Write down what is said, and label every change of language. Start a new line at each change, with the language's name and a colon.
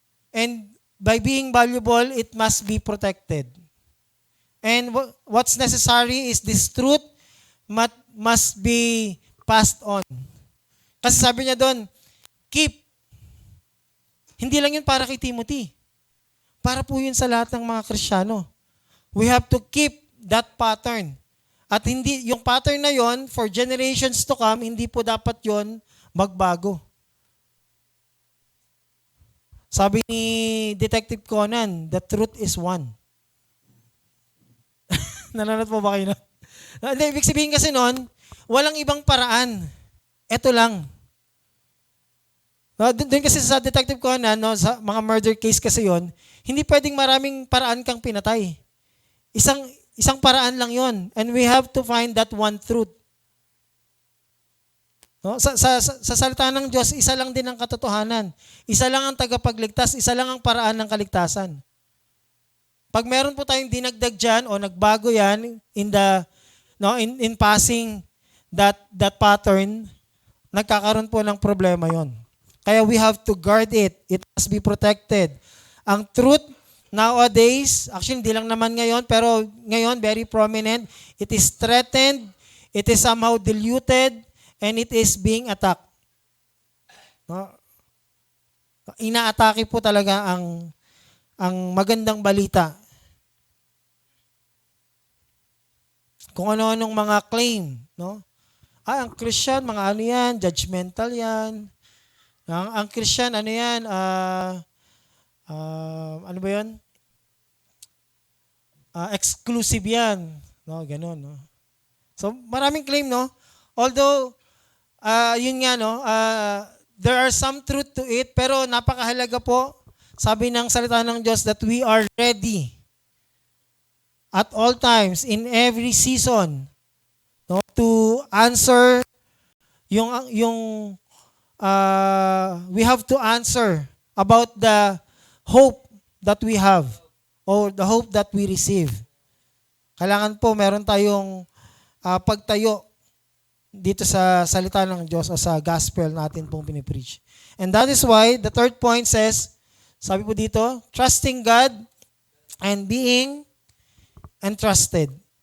English: And by being valuable, it must be protected. And what's necessary is this truth must be passed on.
Filipino: Kasi sabi niya doon, keep. Hindi lang yun para kay Timothy. Para po yun sa lahat ng mga Kristiyano.
English: We have to keep that pattern.
Filipino: At hindi, yung pattern na yon
English: for generations to come,
Filipino: hindi po dapat yon magbago. Sabi ni
English: Detective Conan, the truth is one.
Filipino: Nanonood po ba kayo na? Hindi, ibig sabihin kasi nun, walang ibang paraan. Ito lang. Doon kasi sa Detective Conan, no, sa mga murder case kasi yon, hindi pwedeng maraming paraan kang pinatay. Isang paraan lang yon,
English: and we have to find that one truth. No?
Filipino: Sa salita ng Diyos, isa lang din ang katotohanan. Isa lang ang tagapagligtas, isa lang ang paraan ng kaligtasan. Pag meron po tayong dinagdag dyan o nagbago yan
English: in passing that pattern,
Filipino: nagkakaroon po ng problema yon. Kaya
English: we have to guard it. It must be protected. Ang truth nowadays, actually
Filipino: hindi lang naman ngayon, pero ngayon
English: very prominent, it is threatened, it is somehow diluted, and it is being attacked. No?
Filipino: Inaatake po talaga ang magandang balita. Kung ano-anong mga claim, no? ang Christian, mga ano yan, judgmental yan. Ang Christian, ano yan, ano ba yun? Exclusive yan. No, ganun, no? So, maraming claim, no?
English: Although, yun nga, no, there are some truth to it,
Filipino: pero napakahalaga po, sabi ng salita ng Diyos,
English: that we are ready at all times, in every season, no, to answer we have to answer about the hope that we have or the hope that we receive.
Filipino: Kailangan po meron tayong pagtayo dito sa salita ng Diyos o sa gospel natin pong pinipreach.
English: And that is why the third point says,
Filipino: sabi po dito,
English: trusting God and being entrusted.